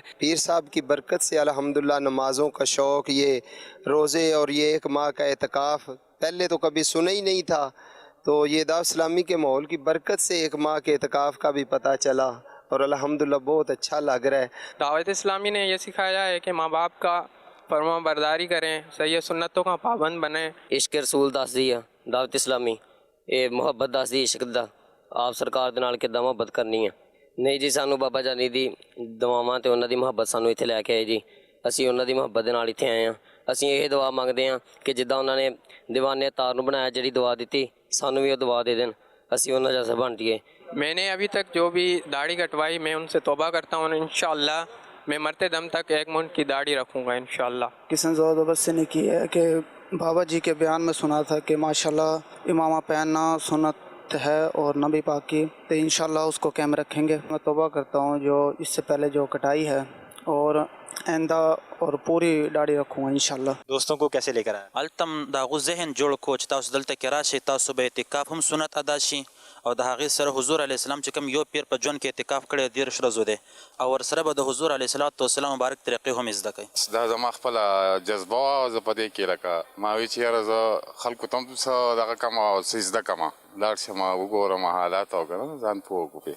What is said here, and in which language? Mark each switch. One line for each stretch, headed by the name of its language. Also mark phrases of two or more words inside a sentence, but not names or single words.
Urdu: پیر صاحب کی برکت سے الحمدللہ نمازوں کا شوق، یہ روزے اور یہ 1 ماہ کا اعتکاف پہلے تو کبھی سنا ہی نہیں تھا، تو یہ دعوت اسلامی کے ماحول کی برکت سے 1 ماہ کے اعتکاف کا بھی پتہ چلا، اور الحمدللہ بہت اچھا لگ رہا ہے۔ دعوت اسلامی نے یہ سکھایا ہے کہ ماں باپ کا فرما برداری کریں، صحیح سنتوں کا پابند بنیں۔
Punjabi: عشق رسول دس دی ہے دعوت اسلامی، یہ محبت دس دی عشق دا، آپ سرکار دے نال کداں محبت کرنی ہے۔ ਨਹੀਂ ਜੀ, ਸਾਨੂੰ ਬਾਬਾ ਜਾਨੀ ਦੀ ਦੁਆਵਾਂ ਤੇ ਉਹਨਾਂ ਦੀ ਮੁਹੱਬਤ ਸਾਨੂੰ ਇੱਥੇ ਲੈ ਕੇ ਆਏ ਜੀ। ਅਸੀਂ ਉਹਨਾਂ ਦੀ ਮੁਹੱਬਤ ਦੇ ਨਾਲ ਇੱਥੇ ਆਏ ਹਾਂ। ਅਸੀਂ ਇਹ ਦੁਆ ਮੰਗਦੇ ਹਾਂ ਕਿ ਜਿੱਦਾਂ ਉਹਨਾਂ ਨੇ ਦੀਵਾਨੇ ਤਾਰ ਨੂੰ ਬਣਾਇਆ, ਜਿਹੜੀ ਦੁਆ ਦਿੱਤੀ, ਸਾਨੂੰ ਵੀ ਉਹ ਦੁਆ ਦੇ ਦੇਣ, ਅਸੀਂ ਉਹਨਾਂ ਜੈਸੇ ਬਣ ਜਾਈਏ।
Urdu: میں نے ابھی تک جو بھی داڑھی کٹوائی میں ان سے توبہ کرتا ہوں، انشاءاللہ میں مرتے دم تک 1 منڈ کی داڑھی رکھوں گا انشاءاللہ. کسن زبردستی نے کی ہے کہ بابا جی کے بیان میں سنا تھا کہ ماشاءاللہ عمامہ پہننا سنت ہے اور نبی پاک کی، تو انشاءاللہ اس کو قائم رکھیں گے. میں توبہ کرتا ہوں جو اس سے پہلے جو کٹائی ہے، اور آئندہ اور پوری داڑھی رکھوں گا انشاءاللہ. دوستوں کو کیسے لے کر آیا
Pashto: التم دا غو ذهن جوړ کو چې تاسو دلته کې راشئ، تاسو به اعتکاف هم سنت ادا شي، او د هغې سره حضور علیه السلام چې کوم یو پیر په ژوند کې اعتکاف کړی 13 ورځو دی، او ورسره به د حضور علیه السلام مبارک طریقې هم زده کوي. دا زما خپله جذبه وه، زه په دې کې لکه ما وی چې یاره زه خلکو ته هم څه دغه کړم او څه زده کړم، لاړ شم وګورم حالات او که نه ځان پوه کړو.